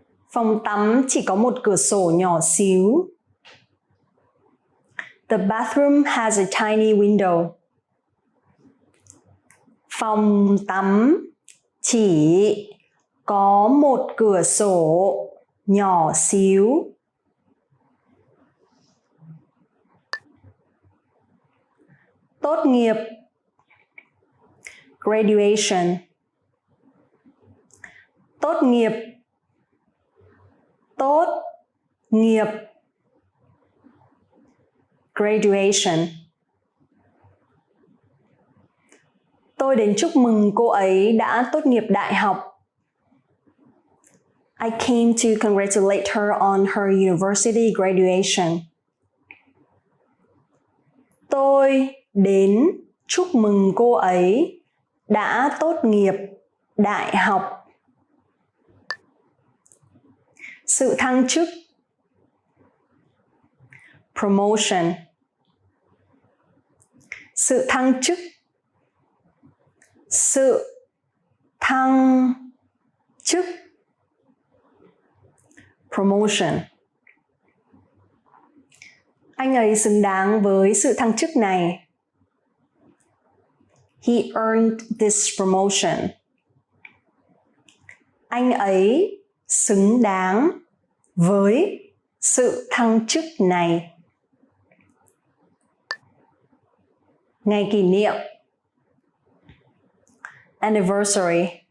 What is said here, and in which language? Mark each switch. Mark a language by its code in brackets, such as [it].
[vi] Phòng tắm chỉ có một cửa sổ nhỏ xíu. [en] The bathroom has a tiny window. [vi] Phòng tắm chỉ có một cửa sổ nhỏ xíu. tốt nghiệp, [en] graduation, [vi] tốt nghiệp, tốt nghiệp, graduation. Tôi đến chúc mừng cô ấy đã tốt nghiệp đại học. [en] I came to congratulate her on her university graduation. [vi] Tôi đến chúc mừng cô ấy đã tốt nghiệp đại học. Sự thăng chức, [en] promotion. [vi] Sự thăng chức, sự thăng chức, [en] promotion. [vi] Anh ấy xứng đáng với sự thăng chức này. [en] He earned this promotion. [vi] Anh ấy xứng đáng với sự thăng chức này. Ngày kỷ niệm, [en] anniversary.